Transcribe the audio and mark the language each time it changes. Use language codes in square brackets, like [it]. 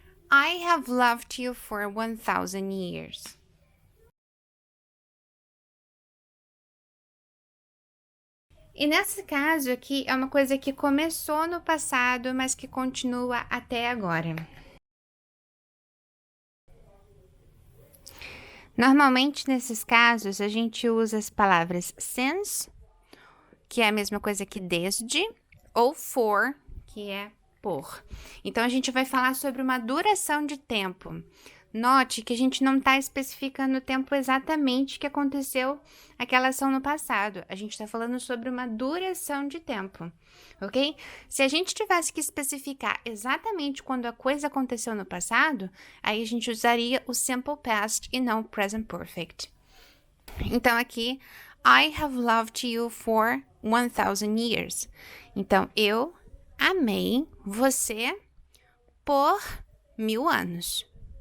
[en] I have loved you for 1,000 years. [pt] E nesse caso aqui, é uma coisa que começou no passado, mas que continua até agora. Normalmente, nesses casos, a gente usa as palavras since, que é a mesma coisa que desde, ou for, que é por. Então, a gente vai falar sobre uma duração de tempo. Note que a gente não está especificando o tempo exatamente que aconteceu aquela ação no passado. A gente está falando sobre uma duração de tempo, ok? Se a gente tivesse que especificar exatamente quando a coisa aconteceu no passado, aí a gente usaria o simple past e não o present perfect. Então, aqui, [en] I have loved you for 1,000 years. [pt] Então, eu amei você por 1.000 anos.